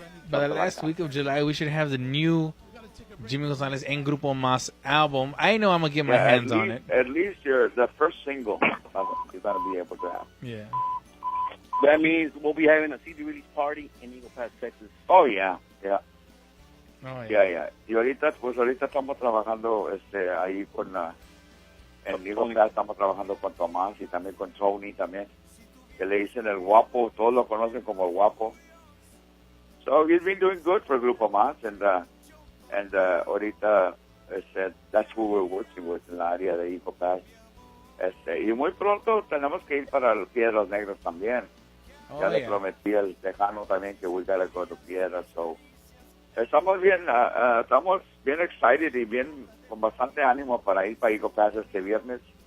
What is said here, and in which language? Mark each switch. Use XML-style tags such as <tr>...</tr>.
<en>By the last week of July, we should have the new Jimmy Gonzalez and Grupo Mazz album. I know I'm gonna get my hands on it. At least the first single you're gonna be able to have. Yeah. That means we'll be having a CD release party in Eagle Pass, Texas. Oh yeah. Oh, yeah.</en> <es>Y ahorita estamos trabajando ahí con en Eagle Pass, estamos trabajando con Tomás y también con Tony también, que le dicen el guapo, todos lo conocen como el guapo.</es> <en>So he's been doing good for Grupo Mazz, and ahorita that's who we're working with</en> <es>en la área de</es> <en>Eagle Pass.</en> <es>Y muy pronto tenemos que ir para los Piedras Negras también. Ya le prometí al Tejano también que</es> <en>we gotta go to Piedras.</en> <es>So estamos bien excited y bien con bastante ánimo para ir para Eagle Pass este viernes.</es>